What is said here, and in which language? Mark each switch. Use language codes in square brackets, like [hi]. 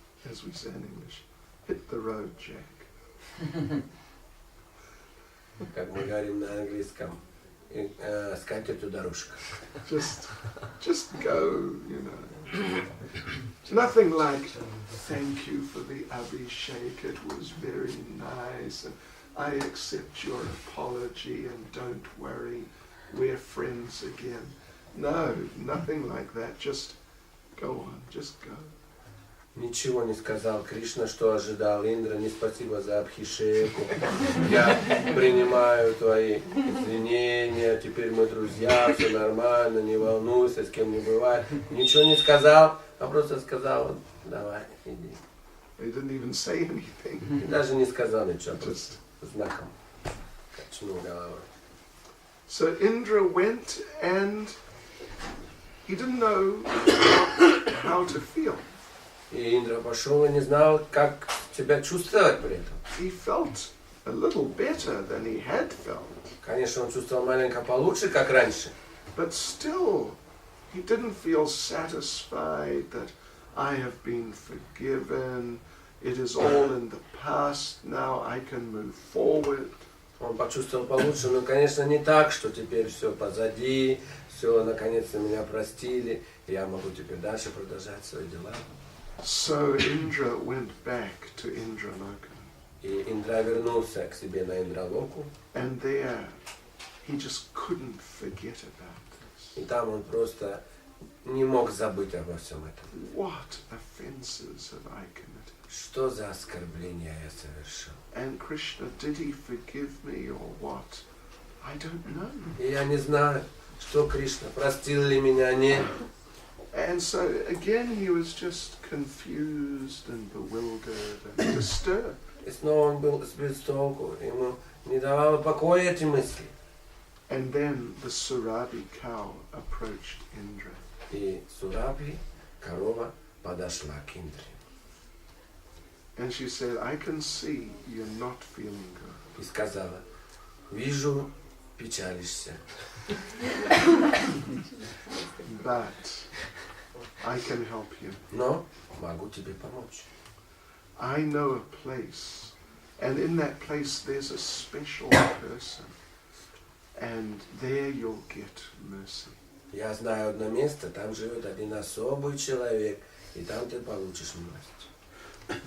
[en] As we say in English, hit the road, Jack. [ru] Как мы говорим на английском, с катертью дорожка. [en] Just go, you know. Nothing like, thank you for the Abhishek, it was very nice, and I accept your apology, and don't worry, we're friends again. No, nothing like that, just go on, just go. [ru] Ничего не сказал Кришна, что ожидал Индра, не спасибо за Абхишеку. Я принимаю твои извинения, теперь мы друзья, все нормально, не волнуйся, с кем не бывает. Ничего не сказал, а просто сказал, давай, иди. [en] He didn't even say anything. [ru] И даже не сказал ничего, просто знаком качнул головой. [en] So Indra went and he didn't know how to feel. [ru] И Индра пошел и не знал, как себя чувствовать при этом. [en] He felt a little better than he had felt. [ru] Конечно, он чувствовал маленько получше, как раньше. [en] But still, he didn't feel satisfied that I have been forgiven. It is all in the past. Now I can move forward. [ru] Он почувствовал получше, но, конечно, не так, что теперь все позади, все, наконец-то меня простили, и я могу теперь дальше продолжать свои дела. [en] So Indra went back to Indraloka. [ru] И Индра вернулся к себе на Индралоку, [en] And there, he just couldn't forget about this. [ru] и там он просто не мог забыть обо всем этом. [en] What offenses have I committed? [ru] Что за оскорбление я совершил? [en] And Krishna, did he forgive me or what? I don't know. [ru] И я не знаю, что Кришна, простил ли меня, нет. [en] And so again he was just confused and bewildered and disturbed. [ru] И снова он был сбит с толку, ему не давало покоя эти мысли. [en] And then the Surabhi cow approached Indra. [ru] И Сурабхи, корова, подошла к Индре. [en] And she said, I can see you're not feeling good. [ru] И сказала, вижу, печалишься. [en] But I can help you. [ru] Но могу тебе помочь. [en] I know a place, and in that place there's a special person, and there you'll get mercy. [ru] Я знаю одно место, там живет один особый человек, и там ты получишь милость.